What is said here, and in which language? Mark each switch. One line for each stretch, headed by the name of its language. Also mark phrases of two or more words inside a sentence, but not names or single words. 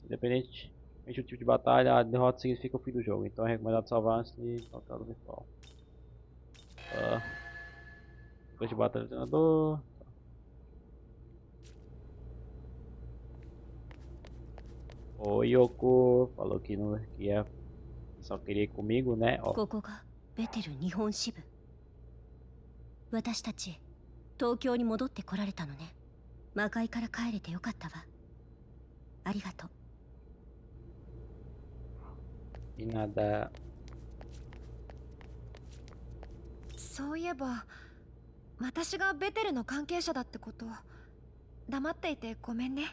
Portuguese: Independente do tipo de batalha, a derrota significa o fim do jogo, então é recomendado salvar antes de o treinador virtual. Depois de batalha do treinador. O Yoko falou que não que só queria ir comigo, né? Ó.
Japanese: ここがベテル日本支部。私たち東京に戻ってこられたのね。魔界から帰れてよかったわ。ありがとう。
Portuguese: E nada.
Japanese: そういえば私がベテルの関係者だってこと黙っていてごめんね。